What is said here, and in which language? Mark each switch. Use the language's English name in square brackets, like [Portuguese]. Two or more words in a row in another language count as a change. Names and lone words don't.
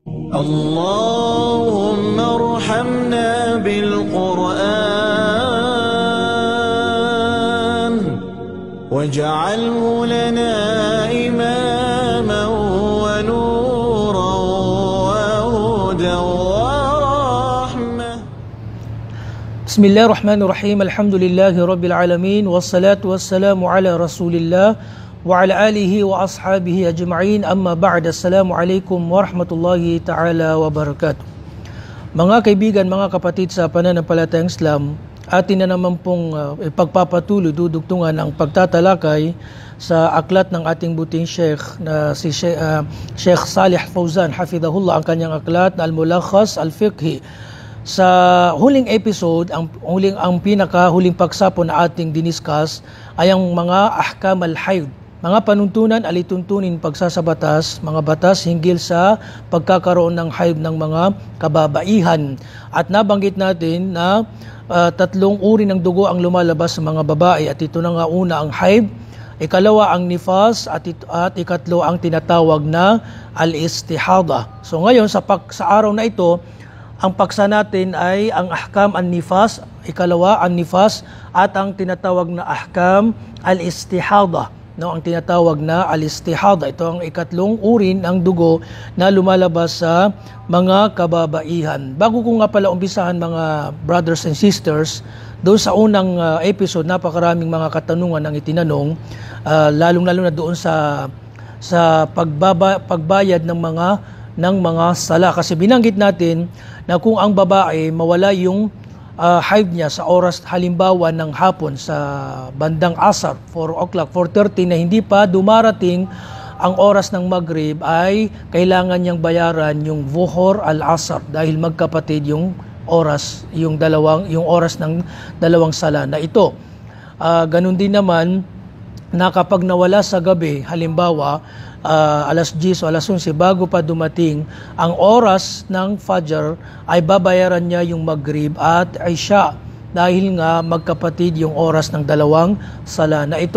[Arabic] اللهم ارحمنا بالقرآن واجعله لنا إماما ونورا وهدى ورحمة. بسم الله الرحمن الرحيم. الحمد لله رب العالمين والصلاة والسلام على رسول الله وعلى آله وأصحابه أجمعين. أما بعد. Assalamualaikum warahmatullahi ta'ala wabarakatuh. [Filipino] Mga kaibigan, mga kapatid sa pananampalatayang Islam, atin na naman pong ipagpapatuloy, dudugtungan ang pagtatalakay sa aklat ng ating buting Sheikh na si Sheikh Salih Fawzan hafidhahullah, ang kanyang aklat na Al-Mulakhas Al-Fiqhi. Sa huling episode, ang pinakahuling paksapo na ating diniscuss ay ang mga [Arabic] أحكام الحيض, [Filipino] mga panuntunan, alituntunin, pagsasabatas, mga batas hinggil sa pagkakaroon ng hayd ng mga kababaihan. At nabanggit natin na tatlong uri ng dugo ang lumalabas sa mga babae, at ito na nga: una ang hayd, ikalawa ang nifas, at ikatlo ang tinatawag na al-istihada. So ngayon sa araw na ito, ang paksa natin ay ang [Arabic] أحكام النفاس, [Filipino] ikalawa ang nifas, at ang tinatawag na [Arabic] أحكام الاستحاضة. [Filipino] No, ang tinatawag na al-istihada, ito ang ikatlong uri ng dugo na lumalabas sa mga kababaihan. Bago ko nga pala umpisahan, mga [English] brothers and sisters, [Filipino] doon sa unang episode, napakaraming mga katanungan ang itinanong, lalong-lalo na doon sa pagbayad ng mga sala. Kasi binanggit natin na kung ang babae mawala yung haid niya sa oras halimbawa ng hapon sa bandang asar, 4 o'clock, 4:30, na hindi pa dumarating ang oras ng Maghrib, ay kailangan niyang bayaran yung [Arabic] الظهر العصر [Filipino] dahil magkapatid yung oras, yung oras ng dalawang sala na ito. Ganun din naman na kapag nawala sa gabi, halimbawa alas 10 o alas 11, bago pa dumating ang oras ng Fajr, ay babayaran niya yung Maghrib at Isha dahil nga magkapatid yung oras ng dalawang sala na ito.